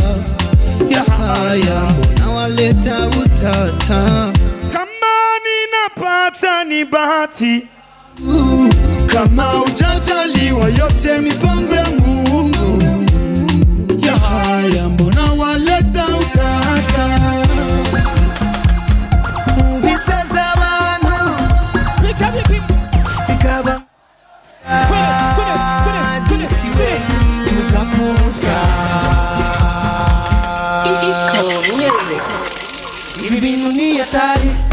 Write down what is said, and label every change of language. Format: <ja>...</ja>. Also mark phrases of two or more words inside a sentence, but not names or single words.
<sw>Ya haya mbona waleta utata? Kama ninapata ni bahati, kama ujajaliwa yote mipango ya Mungu. Ya haya mbona waleta utata?</sw> <rn>Bisaza abantu bikaba siwe tukafusa ibi bintu ni hatari.</rn>